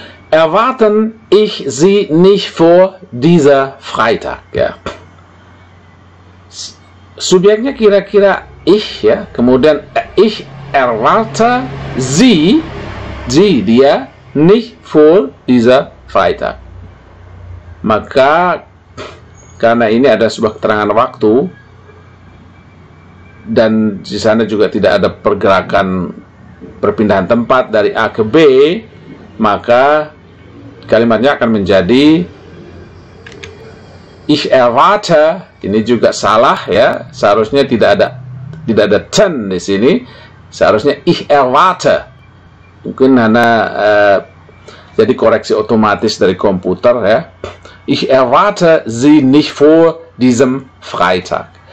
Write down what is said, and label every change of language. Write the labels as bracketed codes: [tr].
[de] Erwarten ich Sie nicht vor dieser Freitag. Ya. [id] Subjeknya kira-kira ich, ya, kemudian ich erwarte Sie, dia, [de] nicht vor dieser Freitag. [id] Maka karena ini ada sebuah keterangan waktu dan di sana juga tidak ada pergerakan perpindahan tempat dari A ke B, maka kalimatnya akan menjadi [de] ich erwarte. [id] Ini juga salah, ya. Seharusnya tidak ada ten di sini. Seharusnya [de] ich erwarte. [id] Mungkin hanya jadi koreksi otomatis dari komputer, ya. [de] Ich erwarte Sie nicht vor diesem Freitag.